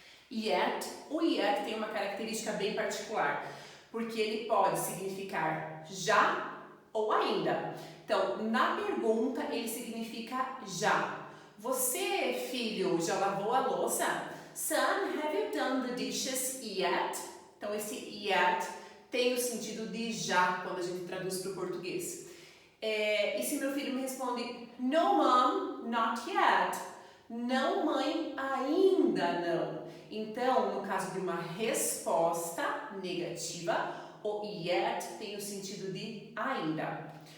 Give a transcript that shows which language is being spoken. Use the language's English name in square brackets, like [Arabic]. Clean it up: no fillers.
[Portuguese] Yet, o yet tem uma característica bem particular, porque ele pode significar já ou ainda. Então, na pergunta, ele significa já. Você, filho, já lavou a louça? [English] Son, have you done the dishes yet? [Portuguese] Então, esse yet tem o sentido de já, quando a gente traduz para o português. E se meu filho me responde, [English] no, mom, not yet. [Portuguese] Não, mãe, ainda não. Então, no caso de uma resposta negativa, o yet tem o sentido de ainda.